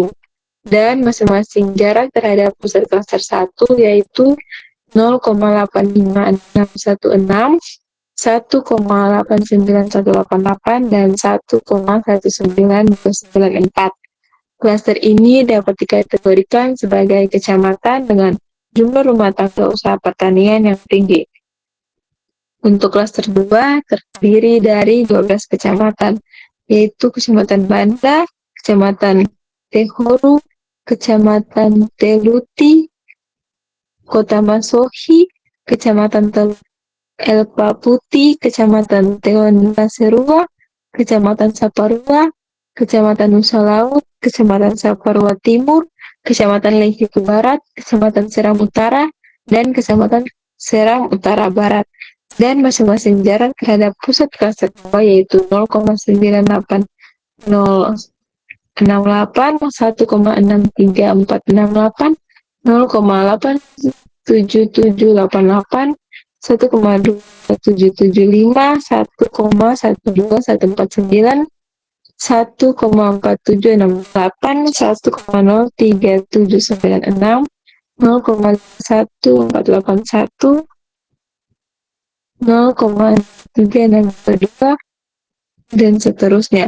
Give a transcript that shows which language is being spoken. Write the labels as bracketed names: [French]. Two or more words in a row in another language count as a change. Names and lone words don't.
[Indonesian] Dan masing-masing jarak terhadap pusat klaster 1 yaitu 0,85616, 1,89188, dan 1,19294. Klaster ini dapat dikategorikan sebagai kecamatan dengan jumlah rumah tangga usaha pertanian yang tinggi. Untuk klaster 2 terdiri dari 12 kecamatan, yaitu Kecamatan Banda, Kecamatan Tehoru, Kecamatan Teluti, Kota Masohi, Kecamatan Elpa Putih, Kecamatan Tewan Serua, Kecamatan Saparua, Kecamatan Nusa Laut, Kecamatan Saparua Timur, Kecamatan Leigitu Barat, Kecamatan Seram Utara, dan Kecamatan Seram Utara Barat. Dan masing-masing jarak terhadap pusat klaster 2 yaitu 0,98068, 1,63468, 0,87788, 1,2775, 1,12149, 1,4768, 1,03796, 0,1481, 0,3622, dan seterusnya.